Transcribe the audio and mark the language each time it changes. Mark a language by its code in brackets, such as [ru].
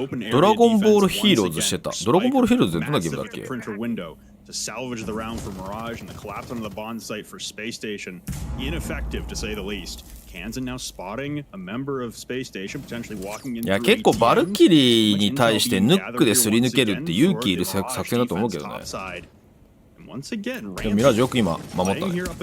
[ja] ドラゴンボールヒーローズしてた。ドラゴンボールヒーローズってどんなゲームだっけ [en] ？To salvage the round for Mirage and the collapse onto the bond site for Space Station. Ineffective to say the least. Kansan now spotting a member of Space Station potentially walking in. [ja] いや結構バルキリーに対してヌックですり抜けるって勇気いる作戦だと思うけどね。でもミラージュよく今守ったね。